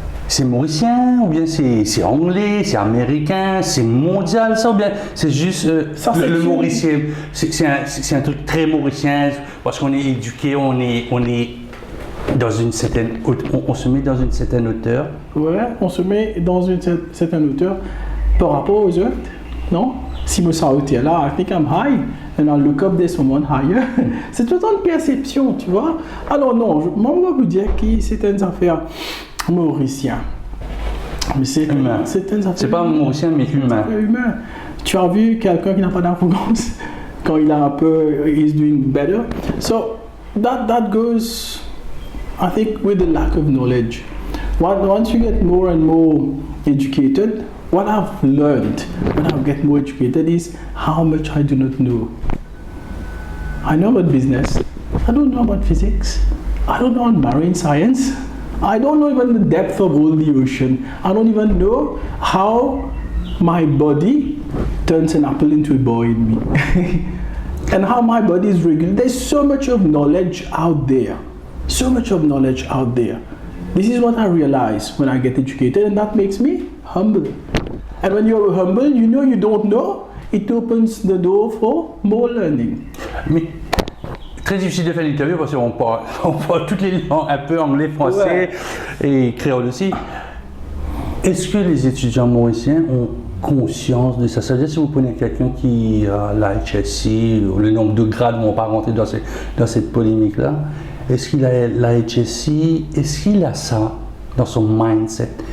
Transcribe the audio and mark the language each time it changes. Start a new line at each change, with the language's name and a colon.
French: C'est mauricien, ou bien c'est anglais, c'est américain, c'est mondial, ça, ou bien c'est juste le mauricien? C'est un truc très mauricien, parce qu'on est éduqué, on est dans une certaine, on se met dans une certaine hauteur. Ouais, on se met dans une certaine hauteur par rapport aux autres, non? Si je sens hauteur là,
English: I think I'm high, and I look up there's someone higher.
French: C'est tout le temps une perception, tu vois? Alors non, moi je vais vous dire que c'est une affaire mauricien. Mais c'est humain. C'est pas mauricien, mais humain. Humain. Tu as vu quelqu'un qui n'a pas d'arrogance quand il a un peu,
English: he's doing better. So that goes, I think, with the lack of knowledge. Once you get more and more educated, what I've learned when I get more educated is how much I do not know. I know about business. I don't know about physics. I don't know about marine science. I don't know even the depth of all the ocean. I don't even know how my body turns an apple into a boy in me. And how my body is regulated. There's so much of knowledge out there. So much of knowledge out there. This is what I realize when I get educated, and that makes me humble. And when you're humble, you know you don't know, it opens the door for more learning.
French: Mais très difficile de faire l'interview parce qu'on parle toutes les langues, un peu anglais, français et créole aussi. Est-ce que les étudiants mauriciens ont conscience de ça? C'est-à-dire si vous prenez quelqu'un qui a la HSC, ou le nombre de grades, on ne va pas rentrer dans cette polémique-là, est-ce qu'il a la HSC, est-ce qu'il a ça dans son mindset?